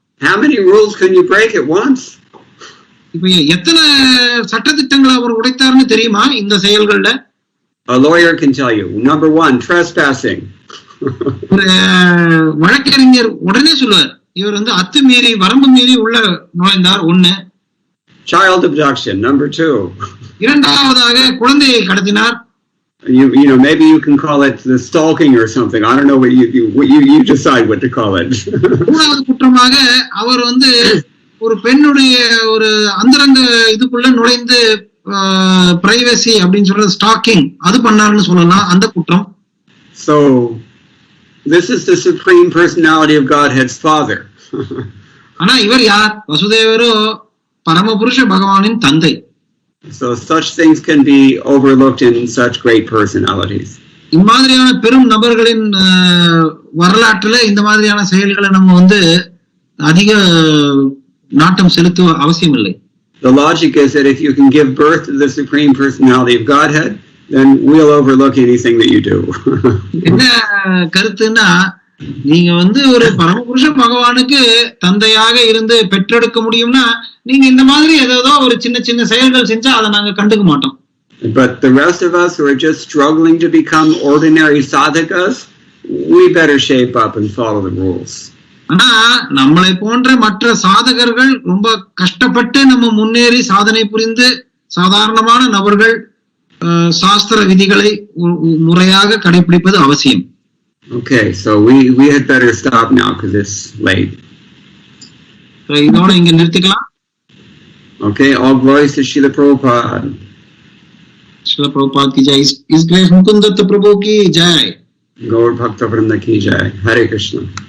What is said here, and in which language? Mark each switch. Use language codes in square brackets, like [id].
[en] How many rules can you break at once? [ta] இப்ப எத்தனை சட்டதிட்டங்களை அவர் உடைத்தார்னு தெரியுமா இந்த செயல்கள்ல? [en] A lawyer can tell you. Number 1, trespassing. [ta] ஒரு வழக்கறிஞர் உடனே சொல்லுவார், இவர் வந்து அத்துமீறி வரம்பு மீறி உள்ள நுழைந்தார். [en] 1. Child abduction. Number 2. [ta] இரண்டாவதாக குழந்தையை கடத்தினார். [en] You know, maybe you can call it the stalking or something. I don't know what you decide what to call it. [ta] மூணாவது குற்றமாக அவர் வந்து ஒரு பெண்ணுடைய ஒரு அந்தரங்க இதுக்குள்ள நுழைந்து பிரைவசி அப்படின்னு சொல்றது ஸ்டாக்கிங் அது பண்ணாருன்னு சொல்லலாம், அந்த குற்றம். [en] So this is the Supreme Personality of Godhead's father. [ta] ஆனா இவர் யார்? வசுதேவரோ பரமபுருஷ பகவானின் தந்தை. [en] So such things can be overlooked in such great personalities. [ta] இம்மாதிரியான பெரும் நபர்களின் வரலாற்றுல இந்த மாதிரியான செயல்களை நம்ம வந்து அதிக நாட்டம் செலுத்த அவசியம் இல்லை. [en] The logic is that if you can give birth to the Supreme Personality of Godhead, then we'll overlook anything that you do. [ta] என்ன கருத்துன்னா, நீங்க வந்து ஒரு பரமபுருஷ பகவானுக்கு தந்தையாக இருந்து பெற்றெடுக்க முடியும்னா நீங்க இந்த மாதிரி ஏதோ ஒரு சின்ன சின்ன செயல்கள் செஞ்சா அதை நாங்க கண்டுக்க மாட்டோம். [en] But the rest of us who are just struggling to become ordinary sadhakas, we better shape up and follow the rules. [ta] ஆனா நம்மளை போன்ற மற்ற சாதகர்கள் ரொம்ப கஷ்டப்பட்டு நம்ம முன்னேறி சாதனை புரிந்து சாதாரணமான நபர்கள் சாஸ்திர விதிகளை முறையாக கடைபிடிப்பது அவசியம். [en] Okay, so we had better stop now because it's late. [ta] இதோட இங்க நிறுத்திக்கலாம். [en] Okay, all glories to Srila Prabhupada. Srila Prabhupada ki jai. His Grace Mukunda Prabhu ki jai. Gaur Bhakta Vrinda ki jai. Hare Krishna.